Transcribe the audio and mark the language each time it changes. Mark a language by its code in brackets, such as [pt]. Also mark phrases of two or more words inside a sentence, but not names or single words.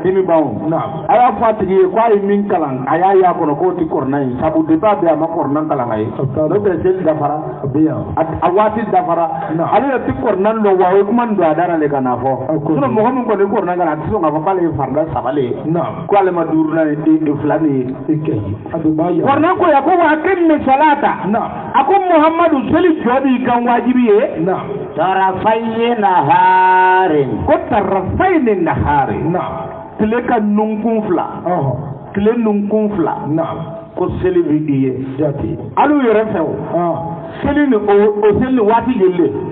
[bm] dimi ban o a y'a fɔ a tigi ye k'a ye min kalan a y'a y'a kɔnɔ k'o tɛ kɔrɔna ye sabu depuis a bɛ yen a ma kɔrɔna kalan a ye n'o tɛ seli dafara a waati dafara ale yɛrɛ tɛ kɔrɔna dɔn wa o ye kuma nin don a da la le ka n'a fɔ sinon mɔgɔ min kɔni ye kɔrɔna kalan a tɛ sɔn k'a fɔ k'ale ye farida saba le ye ko ale ma duurunan ye fila de ye kɔrɔna ko ya ko [ar] وأقيموا الصلاة [bm] a ko Muhamadu seli jɔ b'i kan wajibi ye [ar] طرفي نهار [bm] ko [ar] طرفي نهار [bm] tile ka nunkun fila tile nunkun fila ko seli bɛ i ye alu yɛrɛ fɛ o seli ni o seli ni waati joli